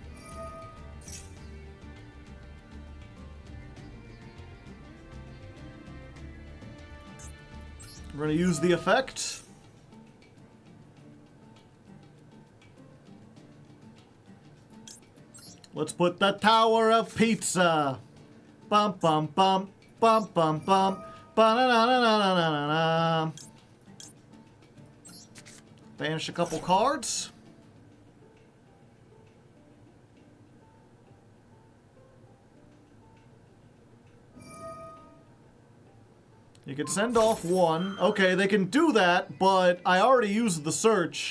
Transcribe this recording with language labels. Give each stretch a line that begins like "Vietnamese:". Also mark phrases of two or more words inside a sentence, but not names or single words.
English: We're going to use the effect. Let's put the Tower of Pizza. Bum bum bum bum bum bum. Ba-na-na-na-na-na-na-na. Banish a couple cards. You can send off one. Okay, they can do that, but I already used the search.